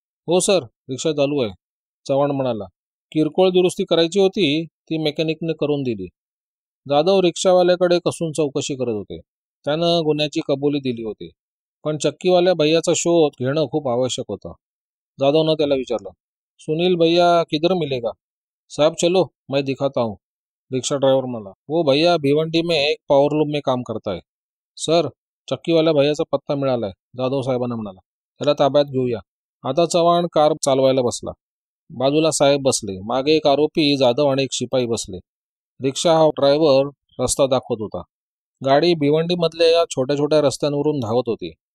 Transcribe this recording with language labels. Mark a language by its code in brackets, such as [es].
[mr] हो सर, रिक्षा चालू आहे, चव्हाण म्हणाला. किरकोळ दुरुस्ती करायची होती, ती मेकॅनिकने करून दिली. जाधव रिक्षावाल्याकडे कसून चौकशी करत होते. त्यानं गुन्ह्याची कबुली दिली होती, पण चक्कीवाल्या भैयाचा शोध घेणं खूप आवश्यक होतं. जाधवनं त्याला विचारलं, [hi] सुनील भैया किधर मिलेगा? साहब चलो मैं दिखाता हूँ, रिक्शा ड्राइवर [mr] म्हणाला. [hi] वो भैया भिवंडी में एक पॉवर लूम में काम करता है. [mr] सर, चक्कीवाल्या भैयाचा पत्ता मिळालाय, जाधव साहेबांना म्हणाला. त्याला ताब्यात घेऊया. आता चव्हाण कार चालवायला बसला. बाजूला साहेब बसले, मागे एक आरोपी जाधव आणि एक शिपाई बसले. रिक्षा हा ड्रायव्हर रस्ता दाखवत होता. गाडी भिवंडीमधल्या या छोट्या छोट्या रस्त्यांवरून धावत होती.